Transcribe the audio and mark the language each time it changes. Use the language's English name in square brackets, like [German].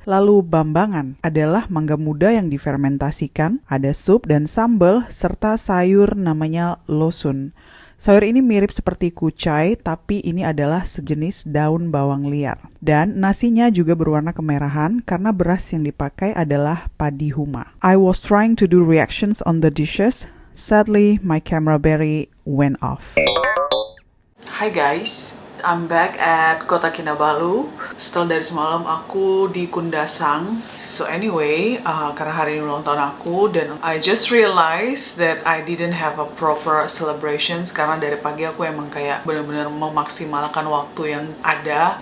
[Indonesian] Lalu bambangan adalah mangga muda yang difermentasikan, ada sup dan sambal, serta sayur namanya losun. Sayur ini mirip seperti kucai, tapi ini adalah sejenis daun bawang liar. Dan nasinya juga berwarna kemerahan karena beras yang dipakai adalah padi huma. [English] I was trying to do reactions on the dishes. Sadly, my camera battery went off. Hi guys, I'm back at Kota Kinabalu. [Indonesian] Setelah dari semalam aku di Kundasang. So anyway, karena hari ini ulang tahun aku, dan [English] I just realized that I didn't have a proper celebrations [Indonesian] karena dari pagi aku emang kayak benar-benar memaksimalkan waktu yang ada.